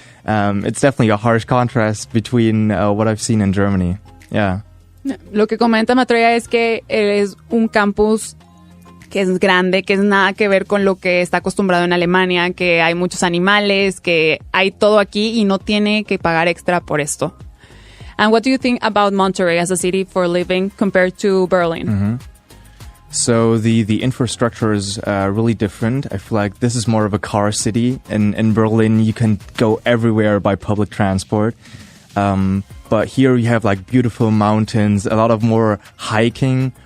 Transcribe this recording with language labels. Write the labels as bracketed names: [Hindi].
[English] It's definitely a harsh contrast between what I've seen in Germany. Yeah. [Spanish] Lo que comenta Maitreya es que es un campus que es grande, que es nada que ver con lo que está acostumbrado en Alemania, que hay muchos animales, que hay todo aquí y no tiene que pagar extra por esto. [English] And what do you think about Monterrey as a city for living compared to Berlin? Mm-hmm. So the infrastructure is really different. I feel like this is more of a car city. In Berlin, you can go everywhere by public transport. But here you have like beautiful mountains, a lot of more hiking.